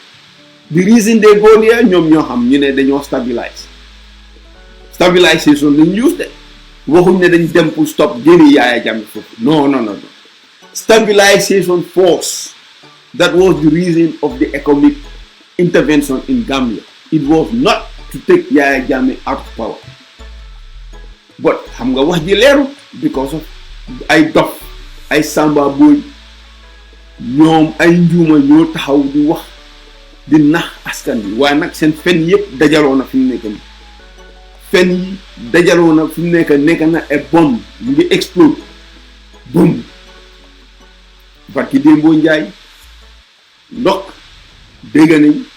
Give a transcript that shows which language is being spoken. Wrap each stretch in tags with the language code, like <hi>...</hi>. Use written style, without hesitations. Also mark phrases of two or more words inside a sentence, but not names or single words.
<en>The reason they go there</en> <wo>ñoom ñoo xam ñu ne dañoo stabilisation lañ use de waxuñ ne dañ dem pour stop génne Yaya Jammeh foofu non.</wo> <en>Stabilisation force, that was the reason of the economic intervention in Gambia. It was not to take Yaya Jammeh out of power.</en> <wo>But xam nga wax ji leeru</wo> <en>because of</en> <wo>ay dof ay samba boy ñoom ay njuuma ñoo taxaw di wax di nax askan bi waaye nag seen fen yëpp dajaloo na fi mu nekk nii fen yi dajaloo na fi mu nekk na e bombe mu ngi explode bombe barki Dembo Njaay ndox dégg nañ</wo>